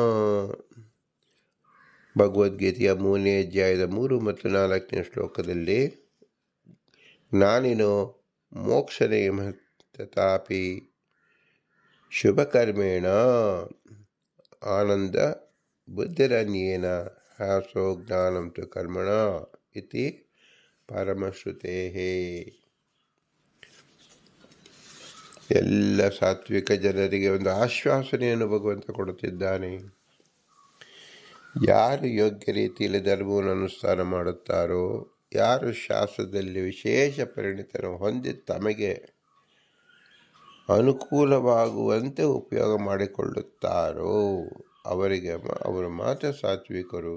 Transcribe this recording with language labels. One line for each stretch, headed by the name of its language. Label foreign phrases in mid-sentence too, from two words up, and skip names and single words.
Kannada: ಭಗವದ್ಗೀತೆಯ 3ನೇ ಅಧ್ಯಾಯದ 3 ಮತ್ತು 4ನೇ ಶ್ಲೋಕದಲ್ಲಿ
Sanskrit: ಜ್ಞಾನಿನೋ ಮೋಕ್ಷ ನಿಯಮ ತಥಾಪಿ ಶುಭಕರ್ಮೇಣ ಆನಂದ ಬುದ್ಧಿರನ್ಯೇನ ಹ್ಯಾಸೋ ಜ್ಞಾನಂ ತು ಕರ್ಮಣ ಇತಿ ಪರಮಶ್ರುತೇ.
Kannada: ಎಲ್ಲ ಸಾತ್ವಿಕ ಜನರಿಗೆ ಒಂದು ಆಶ್ವಾಸನೆಯನ್ನು ಭಗವಂತ ಕೊಡುತ್ತಿದ್ದಾನೆ. ಯಾರು ಯೋಗ್ಯ ರೀತಿಯಲ್ಲಿ ಧರ್ಮವನ್ನು ಅನುಷ್ಠಾನ ಮಾಡುತ್ತಾರೋ, ಯಾರು ಶಾಸ್ತ್ರದಲ್ಲಿ ವಿಶೇಷ ಪರಿಣಿತನ ಹೊಂದಿ ತಮಗೆ ಅನುಕೂಲವಾಗುವಂತೆ ಉಪಯೋಗ ಮಾಡಿಕೊಳ್ಳುತ್ತಾರೋ ಅವರು ಮಾತ್ರ ಸಾತ್ವಿಕರು.